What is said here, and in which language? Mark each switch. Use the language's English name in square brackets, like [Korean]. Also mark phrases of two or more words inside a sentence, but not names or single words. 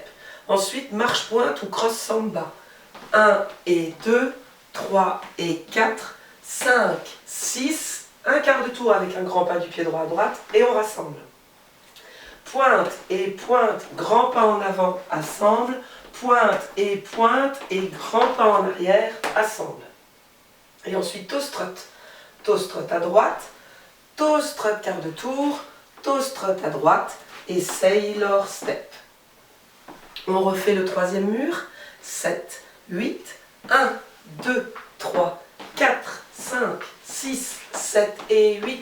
[French] Ensuite, marche pointe ou [English] cross samba. [French] 1 et 2, 3 et 4, 5, 6, un quart de tour avec un grand pas du pied droit à droite et on rassemble. Pointe, grand pas en avant, assemble. Pointe et grand pas en arrière, assemble. Et ensuite, [English] toe strut. Toe strut [French] à droite, [English] toe strut [French] quart de tour, [English] toe strut [French] à droite et [English] sailor step. [French] On refait le troisième mur. 7, 8, 1, 2, 3, 4, 5, 6, 7 et 8.